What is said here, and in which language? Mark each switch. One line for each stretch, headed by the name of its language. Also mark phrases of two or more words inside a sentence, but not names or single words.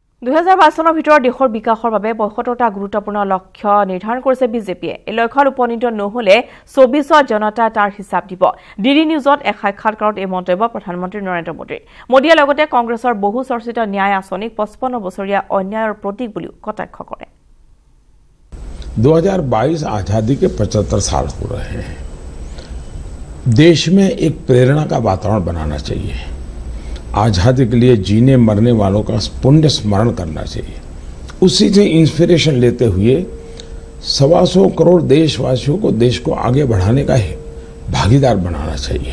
Assamese: 2022 চনৰ ভিতৰত দেশৰ বিকাশৰ বাবে ৭৫টা গুৰুত্বপূৰ্ণ লক্ষ্য নিৰ্ধাৰণ কৰিছে বিজেপিয়ে। এই লক্ষ্যত উপনীত নহলে 24 জনতা তাৰ হিচাপ দিব। ডিডি নিউজত এক সাক্ষাৎকাৰত এই মন্তব্য প্ৰধানমন্ত্ৰী নৰেন্দ্ৰ মোদীৰ। মোদীয়ে লগতে কংগ্ৰেছৰ বহু চৰ্চিত ন্যায় আঁচনিক 55 বছৰীয়া অন্যায়ৰ প্ৰতীক বুলিও কটাক্ষ কৰে।
Hindi: 2022 आजादी के 75 साल हो रहे हैं। देश में एक प्रेरणा का वातावरण बनाना चाहिए। आजादी के लिए जीने मरने वालों का पुण्य स्मरण करना चाहिए। उसी से इंस्पिरेशन लेते हुए 125 करोड़ देशवासियों को देश को आगे बढ़ाने का भागीदार बनाना चाहिए।